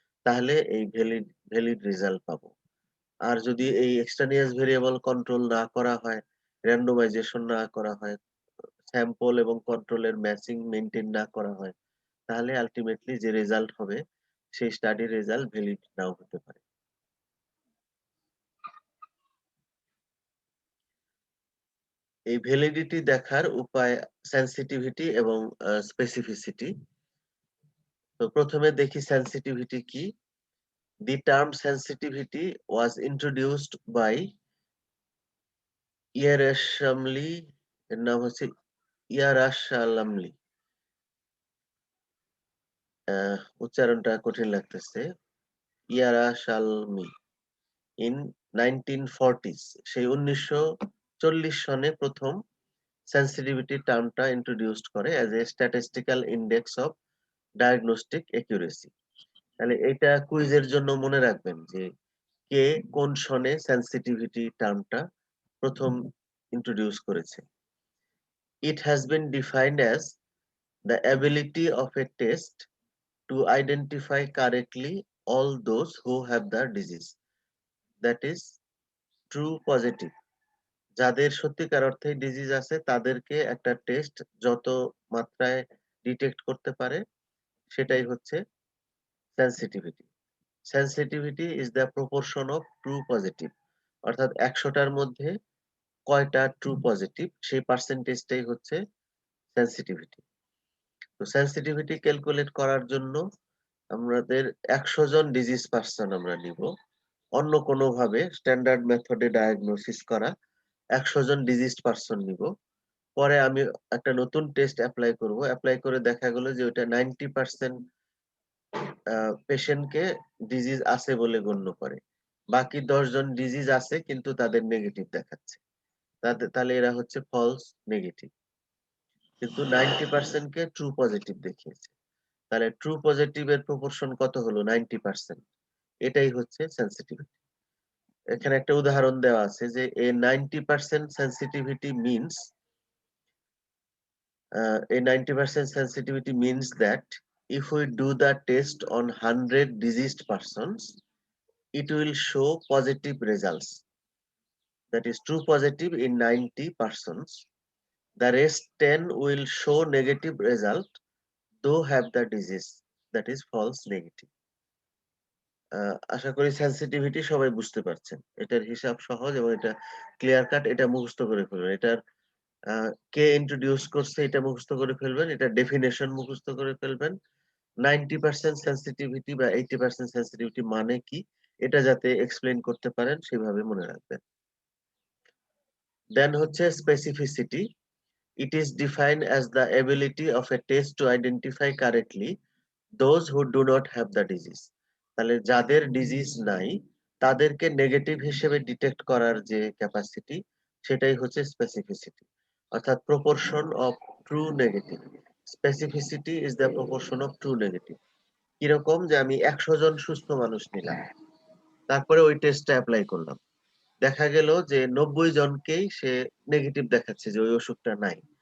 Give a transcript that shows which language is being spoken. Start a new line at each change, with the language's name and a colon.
Bangla: তাহলে এই valid result পাবো। আর যদি এই এক্সট্রানিয়াস ভেরিয়েবল কন্ট্রোল না করা হয়, র‍্যান্ডমাইজেশন না করা হয়, স্যাম্পল এবং কন্ট্রোলের ম্যাচিং মেইনটেইন না করা হয়, তাহলে আলটিমেটলি যে রেজাল্ট হবে সেই স্টাডির রেজাল্ট ভ্যালিড নাও হতে পারে। এই ভ্যালিডিটি দেখার উপায় সেনসিটিভিটি এবং স্পেসিফিসিটি। তো প্রথমে দেখি সেনসিটিভিটি কি।
English: The term sensitivity was introduced by Yerushalmy,
Bangla: এর নাম হচ্ছে ইয়ারাশালামলি। উচ্চারণটা কঠিন লাগতেছে। ইয়ারাশালমি ইন 1940s। সেই 1940 সনে প্রথম সেনসিটিভিটি টার্মটা ইন্ট্রোডিউসড করে
English: As a statistical index of diagnostic accuracy.
Bangla: তাহলে এটা কুইজের জন্য মনে রাখবেন যে কে কোন সনে সেনসিটিভিটি টার্মটা প্রথম ইন্ট্রোডিউস করেছে।
English: It has been defined as the ability of a test to identify correctly all those who have the disease, that is true positive।
Bangla: যাদের সত্যিকার অর্থে ডিজিজ আছে তাদেরকে একটা টেস্ট যত মাত্রায় ডিটেক্ট করতে পারে সেটাই হচ্ছে sensitivity.
English: sensitivity is the proportion of true positive,
Bangla: অর্থাৎ ১০০টার মধ্যে কয়টা ট্রু পজিটিভ সেই পার্সেন্টেজটাই হচ্ছে সেনসিটিভিটি। তো সেনসিটিভিটি ক্যালকুলেট করার জন্য আমাদের ১০০ জন ডিজিজ পার্সন আমরা নিব। অন্য কোনো ভাবে স্ট্যান্ডার্ড মেথডে ডায়াগনোসিস করা ১০০ জন ডিজিজড পার্সন নিব। পরে আমি একটা নতুন টেস্ট এপ্লাই করব। এপ্লাই করে দেখা গেল যে ওটা 90% পেশেন্টকে ডিজিজ আছে বলে গণ্য করে। বাকি ১০ জন ডিজিজ আছে কিন্তু তাদের নেগেটিভ দেখাচ্ছে। তাহলে এরা হচ্ছে ফলস নেগেটিভ। কিন্তু 90% কে ট্রু পজিটিভ দেখিয়েছে। তাহলে ট্রু পজিটিভ এর প্রপোর্শন কত হলো? 90%। এটাই হচ্ছে সেনসিটিভিটি। এখানে একটা উদাহরণ দেওয়া আছে যে
English: a 90% sensitivity means a 90% sensitivity means that if we do the test on 100 diseased persons, it will show positive results, that is true positive in 90 persons. The rest 10 will show negative result though have the disease, that is false negative.
Bangla: আশা করি sensitivity সবাই বুঝতে পারছেন। এটার হিসাব সহজ এবং এটা clear cut. এটা মুখস্থ করে ফেলবেন। এটার কে ইন্ট্রোডিউস করছে এটা মুখস্থ করে ফেলবেন। এটা ডেফিনেশন মুখস্থ করে ফেলবেন। 90% সেনসিটিভিটি বা 80% সেনসিটিভিটি মানে কি এটা যাতে এক্সপ্লেইন করতে পারেন সেভাবে মনে রাখবেন। দেন হচ্ছে specificity.
English: It is defined as the ability of a test to identify correctly those who do not have the disease।
Bangla: তাহলে যাদের ডিজিজ নাই তাদেরকে নেগেটিভ হিসেবে ডিটেক্ট করার যে ক্যাপাসিটি সেটাই হচ্ছে স্পেসিফিসিটি, অর্থাৎ proportion of true negative.
English: Specificity is the proportion of true negative.
Bangla: কিরকম? যে আমি ১০০ জন সুস্থ মানুষ নিলাম, তারপরে ওই টেস্টটা অ্যাপ্লাই করলাম, দেখা গেল যে ৯০ জনকেই সে নেগেটিভ দেখাচ্ছে যে ওই অসুখটা নাই।